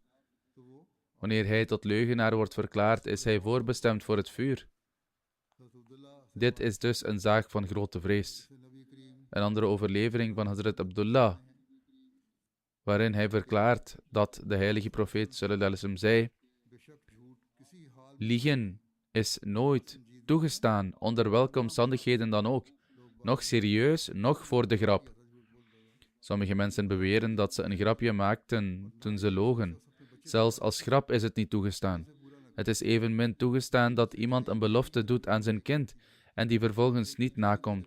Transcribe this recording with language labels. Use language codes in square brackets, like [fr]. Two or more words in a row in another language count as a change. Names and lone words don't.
[nl] Wanneer hij tot leugenaar wordt verklaard, is hij voorbestemd voor het vuur. Dit is dus een zaak van grote vrees. Een andere overlevering van Hazrat Abdullah, waarin hij verklaart dat de heilige profeet [ar] صلى الله عليه وسلم [nl] zei: liegen is nooit toegestaan, onder welke omstandigheden dan ook. Nog serieus, nog voor de grap. Sommige mensen beweren dat ze een grapje maakten toen ze logen. Zelfs als grap is het niet toegestaan. Het is evenmin toegestaan dat iemand een belofte doet aan zijn kind en die vervolgens niet nakomt.